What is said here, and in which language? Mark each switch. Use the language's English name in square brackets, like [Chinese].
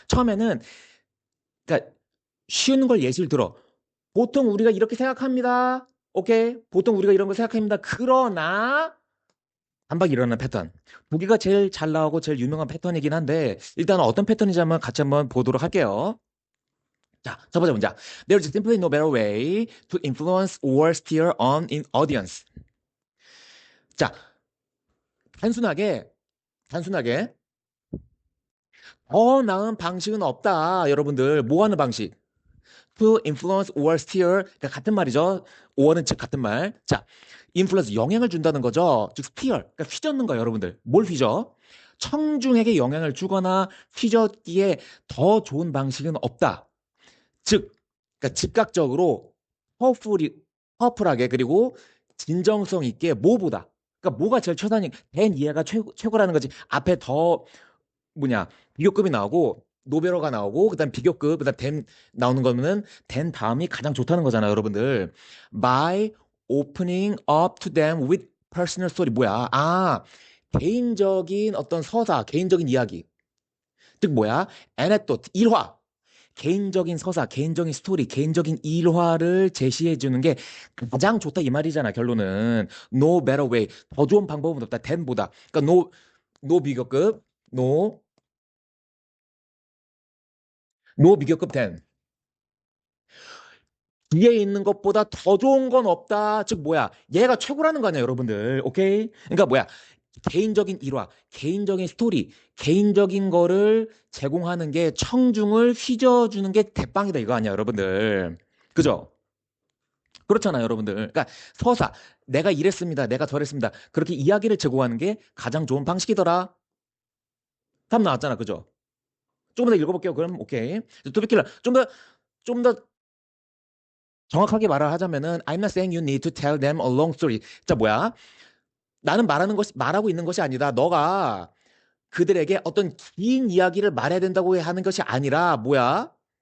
[Korean] 처음에는 그러니까 쉬운 걸 예시를 들어. 보통 우리가 이렇게 생각합니다. 오케이? 보통 우리가 이런 걸 생각합니다. 그러나 반박이 일어나는 패턴. 보기가 제일 잘 나오고 제일 유명한 패턴이긴 한데 일단 어떤 패턴인지 한번 같이 한번 보도록 할게요. 자, 첫 번째 문장. [English] There is simply no better way to influence or steer on in audience. [Korean] 자, 단순하게 더 나은 방식은 없다. 여러분들, 뭐 하는 방식? [English] To influence or steer. [Korean] 그러니까 같은 말이죠. or는 즉 같은 말. 자, influence 영향을 준다는 거죠. 즉 steer. 그러니까 휘젓는 거예요, 여러분들. 뭘 휘저? 청중에게 영향을 주거나 휘젓기에 더 좋은 방식은 없다. 즉, 그러니까 즉각적으로 퍼플하게 그리고 진정성 있게 뭐보다. 그러니까 뭐가 제일 최단위 된 이해가 최고라는 거지. 앞에 더 뭐냐 비교급이 나오고 노베러가 나오고 그다음 비교급 그다음 된 나오는 거는 된 다음이 가장 좋다는 거잖아요, 여러분들. [English] By opening up to them with personal story [Korean] 뭐야? 아, 개인적인 어떤 서사, 개인적인 이야기. 즉 뭐야? anecdote 일화. 개인적인 서사, 개인적인 스토리, 개인적인 일화를 제시해 주는 게 가장 좋다 이 말이잖아. 결론은 [English] no better way. [Korean] 더 좋은 방법은 없다. than보다. 그러니까 no 비교급, no 비교급 than. 뒤에 있는 것보다 더 좋은 건 없다. 즉 뭐야? 얘가 최고라는 거 아니야, 여러분들. 오케이? 그러니까 뭐야? 개인적인 일화, 개인적인 스토리, 개인적인 거를 제공하는 게 청중을 휘저어주는 게 대빵이다 이거 아니야, 여러분들. 그죠? 그렇잖아요, 여러분들. 그러니까 서사, 내가 이랬습니다, 내가 저랬습니다. 그렇게 이야기를 제공하는 게 가장 좋은 방식이더라. 답 나왔잖아, 그죠? 조금 더 읽어볼게요. 그럼 오케이. 투비킬러 좀 더 정확하게 말을 하자면은 [English] I'm not saying you need to tell them a long story. [Korean] 자, 뭐야? 나는 말하고 있는 것이 아니다. 너가 그들에게 어떤 긴 이야기를 말해야 된다고 하는 것이 아니라 뭐야?